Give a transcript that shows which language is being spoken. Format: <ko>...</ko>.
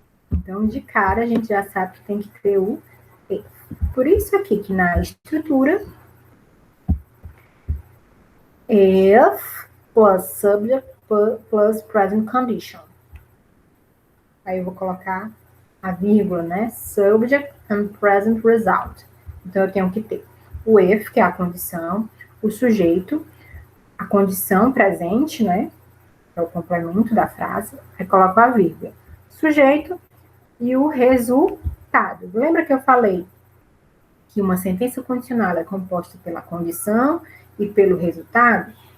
<pt>Então, de cara, a gente já sabe que tem que ter o if. Por isso aqui, que na estrutura,</pt> <en>If plus subject plus present condition.</en> <pt>Aí eu vou colocar a vírgula, né?</pt> <en>Subject and present result.</en> <pt>Então, eu tenho que ter o if, que é a condição, o sujeito, a condição presente, né? É o complemento da frase. Aí coloco a vírgula. Sujeito e o resultado. Lembra que eu falei que uma sentença condicional é composta pela condição e pelo resultado?</pt>